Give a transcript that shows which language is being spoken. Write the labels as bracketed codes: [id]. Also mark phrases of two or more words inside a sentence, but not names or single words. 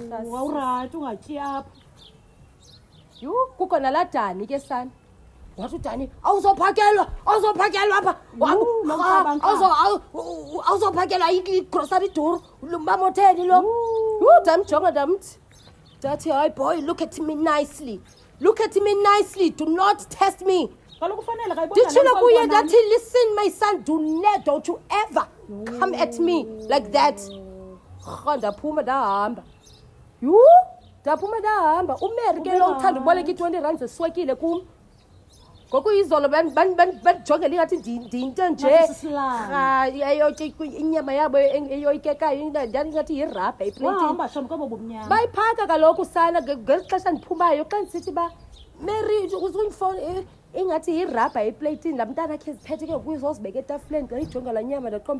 [xh] awurayithi ungatyi apha. yhu kukho nalaa Dani ke sana wathi uDani awuzophakelwa apha awuzophakelwa igrocery duru lumamotheni lo ndamjonga ndathi hayi [en] boy look at me nicely do not test me. [xh] Kaloku kufanele nditshilo kuye ndathi [en] listen my son don't you ever come at me like that. [xh] Ndaphuma ndahamba uMary ke lo uthanda uboleka i-20 zeswekile kum ngoku izolo bandijongela ingathi ndinto nje inyama yabo eyoyikekayo ngathi yirabha eplatini bayiphaka kaloku sana ngeli xesha ndiphumayo xa ndisithi ba Mary uzundifowuni ingathi yirabha eplatini laa mntana akhe ziphethe ke kuyizozibeka etafuleni xa ijonga laa nyama ndaqomba